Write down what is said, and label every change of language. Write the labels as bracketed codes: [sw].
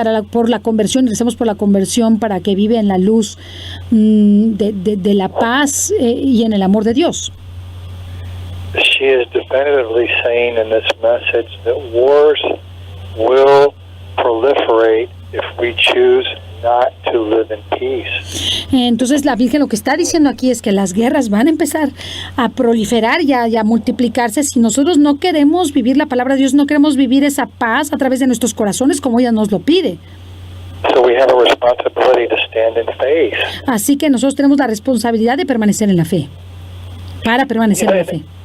[es] Por la conversión, recemos por la conversión para que vive en la luz de la paz y en el amor de Dios. [en] She is definitively saying in this message that wars will proliferate if we choose not to live in peace. [es] Entonces la Virgen lo que está diciendo aquí es que las guerras van a empezar a proliferar y a multiplicarse si nosotros no queremos vivir la palabra de Dios, no queremos vivir esa paz a través de nuestros corazones como ella nos lo pide. [en] So we have a responsibility to stand in faith. [es] Así que nosotros tenemos la responsabilidad de permanecer en la fe, para permanecer en la fe.